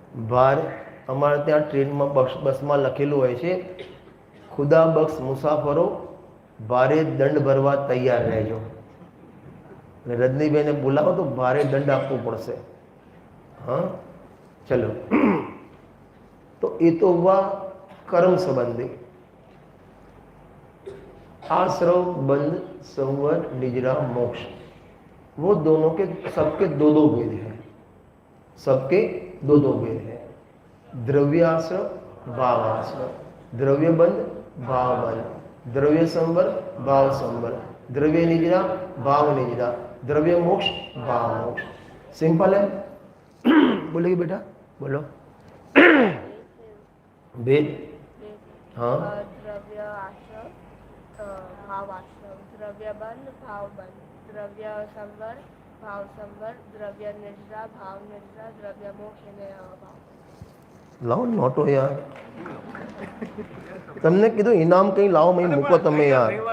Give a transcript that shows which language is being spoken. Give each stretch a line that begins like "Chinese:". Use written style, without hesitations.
Gujarati: બહાર અમારે ત્યાં ટ્રેનમાં બસમાં લખેલું હોય છે, ખુદા બખ્શ મુસાફરો ભારે દંડ ભરવા તૈયાર રહેજો. રજનીભાઈને બોલાવો તો ભારે દંડ આપવો પડશે.
Hindi: हाँ चलो, तो ये तो हुआ कर्म संबंधी। आश्रव बंध संवर निजरा मोक्ष, वो दोनों के सबके दो दो भेद हैं, सबके दो दो भेद हैं। द्रव्याश्रव भावाश्रव, द्रव्य बंध भाव बंध, द्रव्य संवर भाव संवर, द्रव्य निजरा भाव निजरा, द्रव्य मोक्ष भाव मोक्ष। सिंपल है। बोलेगी बेटा? बोलो। भेद? हाँ। द्रव्य आश्रव भाव आश्रव, द्रव्य बंध भाव बंध, द्रव्य संवर भाव संवर, द्रव्य निजरा भाव निजरा, द्रव्य मोक्ष भाव। लाओ नोटो यार,
Gujarati: તમને કીધું ઇનામ કઈ લાવો, મેં મૂકો તમે યાર.